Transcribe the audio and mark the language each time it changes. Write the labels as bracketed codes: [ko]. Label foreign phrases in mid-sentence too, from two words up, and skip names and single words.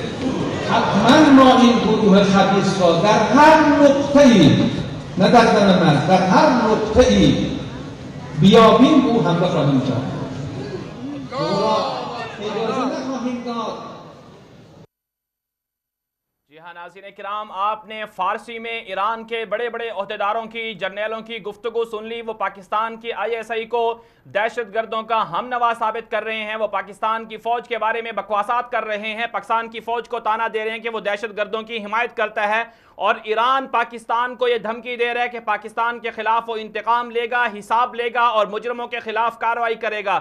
[fa] حتما ما این گروه خبیث را در هر نقطه‌ای، نه در دم من، در هر نقطه‌ای بیابیم او حمله خواهیم کرد. اجازه نخواهیم داد. [ur] جی ہاں ناظرین کرام، آپ نے فارسی میں ایران کے بڑے بڑے عہدیداروں کی، جرنیلوں کی گفتگو سن لی۔ وہ پاکستان کی ISI کو دہشت گردوں کا ہم نوا ثابت کر رہے ہیں، وہ پاکستان کی فوج کے بارے میں بکواسات کر رہے ہیں، پاکستان کی فوج کو تانا دے رہے ہیں کہ وہ دہشت گردوں کی حمایت کرتا ہے، اور ایران پاکستان کو یہ دھمکی دے رہا ہے کہ پاکستان کے خلاف وہ انتقام لے گا، حساب لے گا اور مجرموں کے خلاف کارروائی کرے گا۔